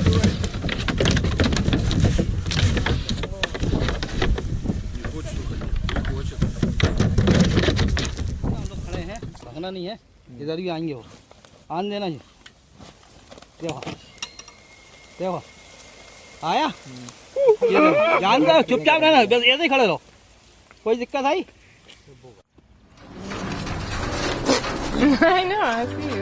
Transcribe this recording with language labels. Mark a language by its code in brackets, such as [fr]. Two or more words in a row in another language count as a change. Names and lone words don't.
[ru] Не хочет уходить. Не хочет. [hi] भागना नहीं है, इधर ही आएंगे वो, आन देना जी। देखो देखो आया, ये देखो, जानता हो चुपचाप रहना, बस ऐसे ही खड़े रहो, कोई दिक्कत आई? [en] I know, I see you.